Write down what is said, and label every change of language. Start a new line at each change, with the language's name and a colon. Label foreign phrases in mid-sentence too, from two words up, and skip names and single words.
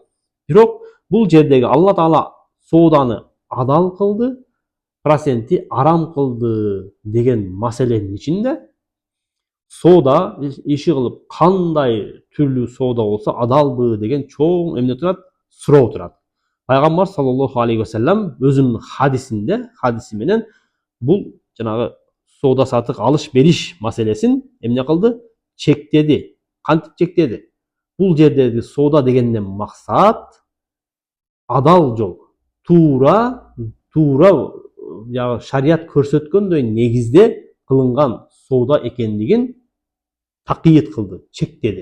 Kyrgyz: Бирок бул жердеги Алла Таала сооданы адал кылды, процентти арам кылды деген маселенин ичинде соода иши кылып кандай түрлүү соода болсо адалбы деген чоң эмне турат? Суроо турат. Пайгамбар
Arabic: صلى الله عليه وسلم
Kyrgyz: өзүнүн хадиси менен бул жанагы соода сатык алыш бериш маселесин эмне кылды? Чектеди. Кантип чектеди? Бул жердеги соода дегенден максат адал жол, туура шарият көрсөткөндөй негизде кылынган соода экендигин такыйыт кылды, чектеди.